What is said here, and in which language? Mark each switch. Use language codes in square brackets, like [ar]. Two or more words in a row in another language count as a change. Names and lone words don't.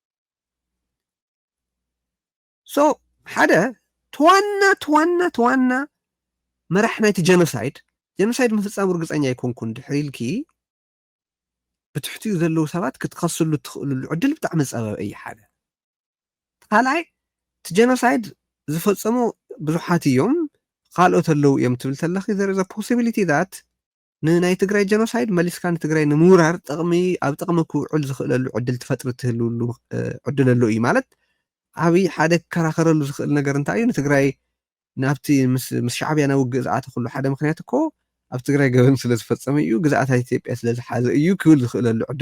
[ti] ሶ ሓደ ተዋና መራሕ ናይቲ ጀኖሳይድ ምፍፃም ርግፀኛ ይኮንኩን ድሕሪልኪ ብትሕቲኡ ዘለዉ ሰባት ክትከስሉ ትኽእልሉ ዕድል ብጣዕሚ ዝፀበበ እዩ ሓደ ካልኣይ እቲ ጀኖሳይድ ዝፈፀሙ ብዙሓት እዮም ካልኦት ኣለው እዮም ትብል ተለኺ [en] there is a possibility that [ti] ንናይ ትግራይ ጀኖሳይድ መሊስካ ንትግራይ ንምውራር ኣብ ጥቕሚ ክውዕል ዝኽእለሉ ዕድል ትፈጥሪ ትህልውሉ ዕድል ኣሎ እዩ ማለት ዓብይ ሓደ ክከራኸረሉ ዝኽእል ነገር እንታይ እዩ ንትግራይ ናብቲ ምስ ሻዕብያ ናብ ውግእ ዝኣተ ኩሉ ሓደ ምክንያት እኮ ኣብ ትግራይ ገበን ስለ ዝፈፀመ እዩ ግዛኣታት ኢትዮጵያ ስለ ዝሓዘ እዩ ክብል ዝኽእለሉ ዕድል